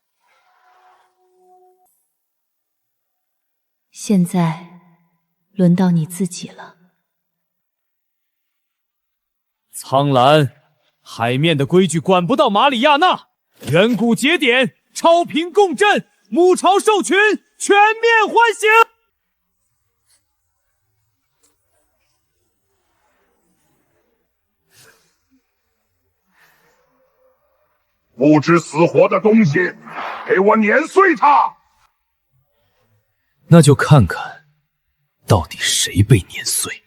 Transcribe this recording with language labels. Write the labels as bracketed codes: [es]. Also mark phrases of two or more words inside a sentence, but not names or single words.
[zh] 現在輪到你自己了。蒼藍，海面的規矩管不到馬里亞納，遠古節點超頻共振，母巢獸群全面喚醒。不知死活的東西，給我碾碎它！那就看看，到底誰被碾碎。